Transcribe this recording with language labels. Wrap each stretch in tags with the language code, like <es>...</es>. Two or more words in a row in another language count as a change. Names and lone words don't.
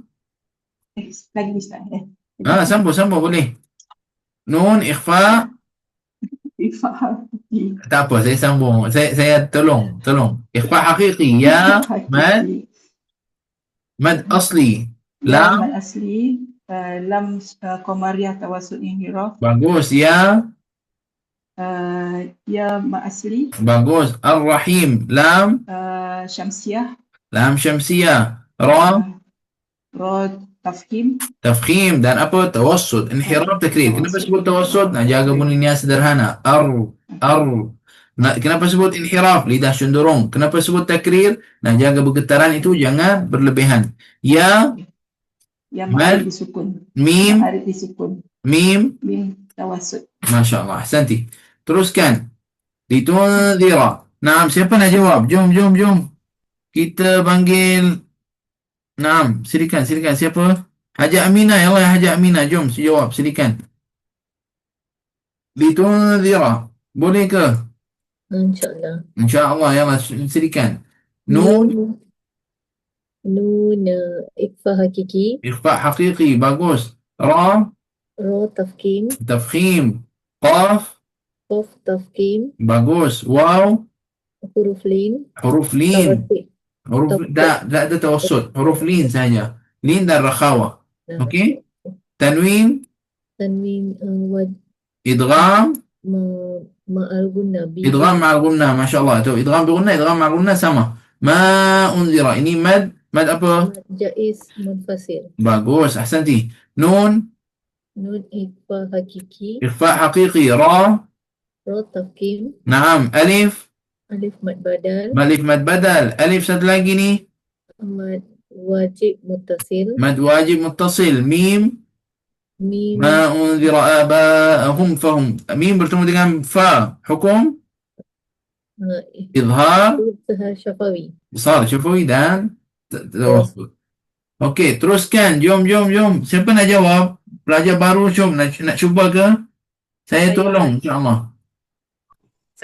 <ms>Lagi bisa, Sambung boleh. Nun ikhfa. Faham. Tak apa, saya sambung. Saya tolong. Ikhfa haqiqi. Ya. Mad asli. Ya, Lam. mad asli, lam, qamariyah tawassut inhiraf, Bagus. Ya. ya mad asli, Bagus. Ar-Rahim. Lam. syamsiyah, Lam syamsiyah. Ra. ra tafkhim, Tafkhim dan apa? Tawassut. Inhiraf takrir. Kenapa sebut tawassut? Nak jaga bunyinya sederhana. Ar. Kenapa sebut inhiraf? Lidah cenderung. Kenapa sebut takrir? Nak jaga bergetaran itu jangan berlebihan. Ya. ya Mad. ma'arif disukun, Mim. ma'arif disukun, Mim. mim tawassut.</ms> <ar>ما شاء الله.</ar> <ms>Ahsanti. Teruskan. Litunzira. Naam. Siapa nak jawab? Jom. Kita panggil. Naam. Silakan. Siapa? Haji Aminah. Ya Allah, Haji Aminah. Jom jawab. Silakan. Litunzira. Boleh ke? InsyaAllah. InsyaAllah. Ya Allah. Silakan. Nun. Nun ikhfa hakiki. Ikhfa haqiqi. Bagus. Ra. Ra tafkim. Tafkhim. Qaf. Qaf tafkim. Bagus. Waw. Huruf lin. Huruf lin. Tawassut. Tak ada tawassut. Huruf lin saja. Lin dan rakhawa. Okey. Tanwin. Tanwin Idgham. ma'al gunna. Idgham ma'al gunnah.</ms> <ar>ما شاء الله.</ar> <ms>Itu idgham bi gunnah. Idgham ma'al gunnah sama. Ma unzira. Ini mad. Mad apa? Jaiz munfasil. Bagus. Ahsanti. Nun. Nun ikhfa hakiki. Ikhfa haqiqi. Ra. Ra tafkim. Naam. Alif. Alif mad badal. Alif mad badal. Alif satu lagi ni. Mad wajib muttasil. Mad wajib muttasil. Mim. Mim</ms> <ar>ما أنذر آباؤهم فهم.</ar> <ms>Mim bertemu dengan fa. Hukum. Izhar. Izhar syafawi. Besar syafawi dan tawassut. Okey, teruskan. Jom. Siapa nak jawab? Pelajar baru jom. Nak cuba ke? Saya tolong, insyaAllah.</ms>